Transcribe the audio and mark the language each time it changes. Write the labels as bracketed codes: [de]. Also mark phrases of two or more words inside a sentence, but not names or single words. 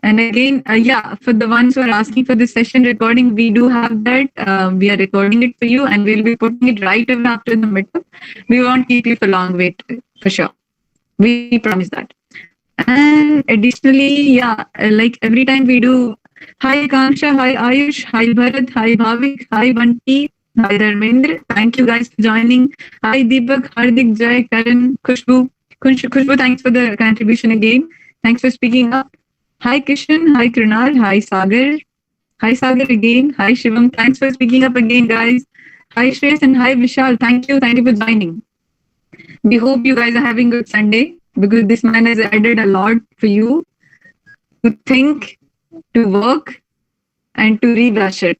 [en] And again, for the ones who are asking for this session recording, we do have that. We are recording it for you, and we'll be putting it right away after the meetup. We won't keep you for long wait, for sure. We promise that. And additionally, like every time we do, hi Kanksha, hi Ayush, hi Bharat, hi Bhavik, hi Banti, hi Dharmendra. Thank you guys for joining. Hi Deepak, Hardik, Jai, Karan, Khushbu. Khushbu, thanks for the contribution again. Thanks for speaking up. Hi Kishan, hi Krunal, hi Sagar. Hi Sagar again. Hi Shivam, thanks for speaking up again, guys. Hi Shreyas and hi Vishal. Thank you for joining. We hope you guys are having a good Sunday, because this man has added a lot for you to think, to work, and to rebrush it.